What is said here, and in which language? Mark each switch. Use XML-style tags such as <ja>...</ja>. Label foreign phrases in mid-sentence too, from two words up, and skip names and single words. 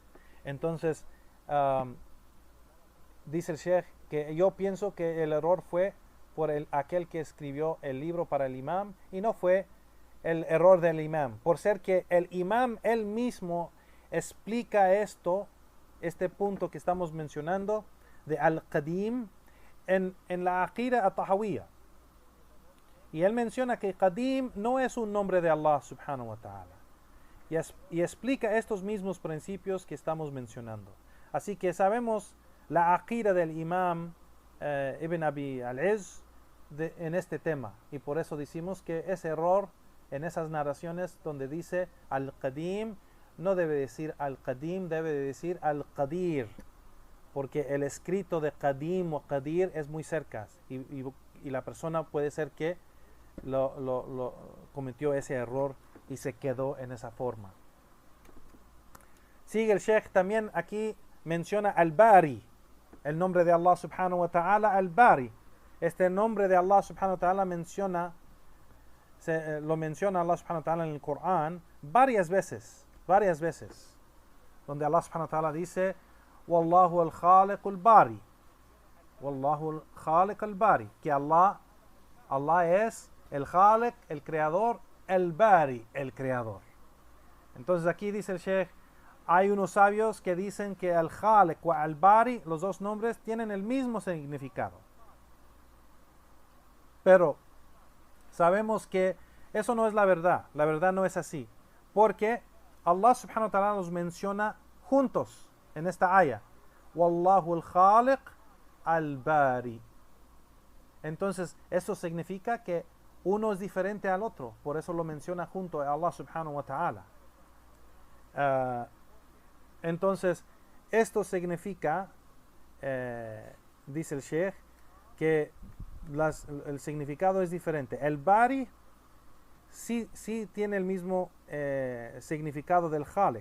<es>Entonces, dice el Sheikh que yo pienso que el error fue por aquel que escribió el libro para el imam y no fue el error del imam, por ser que el imam él mismo explica este punto que estamos mencionando de Al-Qadim en la Aqida At-Tahawiyya. Y él menciona que Qadim no es un nombre de Allah</es> <ar>سبحانه وتعالى.</ar> <es>Y explica estos mismos principios que estamos mencionando. Así que sabemos la aqida del imam Ibn Abi al-Izz en este tema. Y por eso decimos que ese error en esas narraciones donde dice Al-Qadim, no debe decir Al-Qadim, debe decir Al-Qadir. Porque el escrito de Qadim o Qadir es muy cerca. Y la persona puede ser que lo cometió ese error y se quedó en esa forma. Sigue el Sheikh también aquí menciona Al-Bari, el nombre de Allah</es> <ar>سبحانه وتعالى,</ar> <es>Al-Bari. Este nombre de Allah</es> <ar>سبحانه وتعالى</ar> <es>lo menciona Allah</es> <ar>سبحانه وتعالى</ar> <es>en el Corán varias veces, donde Allah</es> <ar>سبحانه وتعالى</ar> <es>dice</es> <ar>والله الخالق البارئ, والله الخالق البارئ,</ar> <es>que Allah es el Khaliq, el creador, el Bari, el creador. Entonces aquí dice el Sheikh, hay unos sabios que dicen que el Khaliq o el Bari, los dos nombres tienen el mismo significado. Pero sabemos que eso no es la verdad no es así, porque Allah</es> <ar>سبحانه وتعالى</ar> <es>los menciona juntos en esta aya.</es> <ar>والله الخالق البارئ.</ar> <es>Entonces, eso significa que uno es diferente al otro, por eso lo menciona junto a Allah</es> <ar>سبحانه وتعالى.</ar> <es>Entonces, esto significa, dice el Sheikh, que el significado es diferente. El Bari sí tiene el mismo significado del Khaliq.</es>